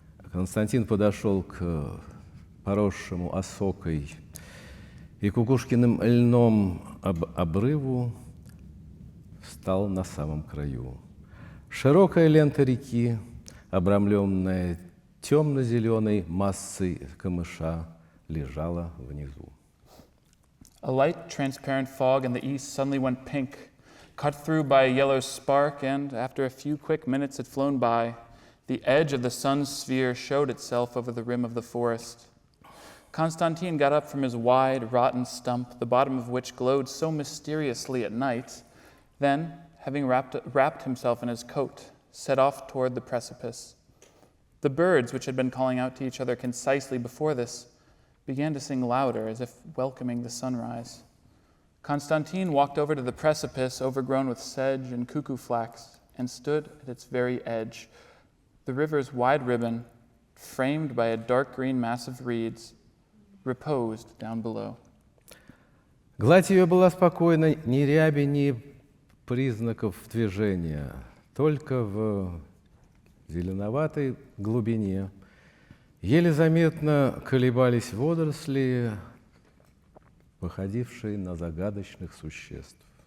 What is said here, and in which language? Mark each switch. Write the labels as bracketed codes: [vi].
[ru] Константин подошел к поросшему осокой и кукушкиным льном обрыву, встал на самом краю. Широкая лента реки, обрамленная темно-зеленой массой камыша, лежала внизу. [en] A light, transparent fog in the east suddenly went pink, cut through by a yellow spark, and after a few quick minutes had flown by, the edge of the sun's sphere showed itself over the rim of the forest. Konstantin got up from his wide, rotten stump, the bottom of which glowed so mysteriously at night, then, having wrapped himself in his coat, set off toward the precipice. The birds, which had been calling out to each other concisely before this, began to sing louder, as if welcoming the sunrise. Konstantin walked over to the precipice, overgrown with sedge and cuckoo flax, and stood at its very edge. The river's wide ribbon, framed by a dark green mass of reeds, reposed down below. [ru] Гладь ее была спокойна, ни ряби, ни признаков движения, только в зеленоватой глубине еле заметно колебались водоросли, походившие на загадочных существ.